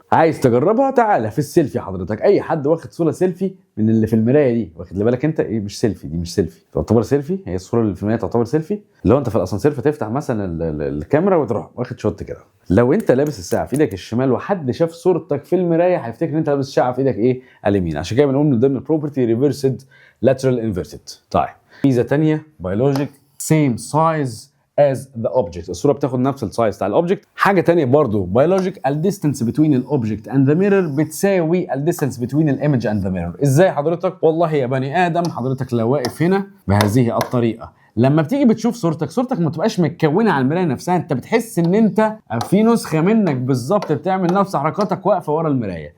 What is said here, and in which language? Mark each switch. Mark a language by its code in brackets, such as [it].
[ar] عايز تجربها؟ تعالى في السيلفي حضرتك، اي حد واخد صوره سيلفي من اللي في المرايه دي، واخد بالك انت ايه؟ مش سيلفي، دي مش سيلفي، تعتبر سيلفي. هي الصوره اللي في المرايه تعتبر سيلفي. لو انت في الاسانسير فتفتح مثلا الكاميرا وتروح واخد شوت كده. لو انت لابس الساعه في ايدك الشمال وحد شاف صورتك في المرايه هيفتكر ان انت لابس الساعه في ايدك ايه؟ اليمين. عشان كده بنقول من ضمن البروبرتي [en] Reversed lateral inverted. [ar] طيب ميزه ثانيه بيولوجيك: [en] same size as the object. [ar] الصوره بتاخد نفس السايز بتاع الاوبجكت. حاجه ثانيه برضو بيولوجيك: [en] الديستنس بتوين الاوبجكت and the mirror [ar] بتساوي [en] الديستنس بتوين الايمج and the mirror. [ar] ازاي حضرتك؟ والله يا بني ادم، حضرتك لو واقف هنا بهذه الطريقه، لما بتيجي بتشوف صورتك ما تبقاش متكونه على المرايه نفسها، انت بتحس ان انت في نسخه منك بالظبط بتعمل نفس حركاتك واقفه ورا المرايه.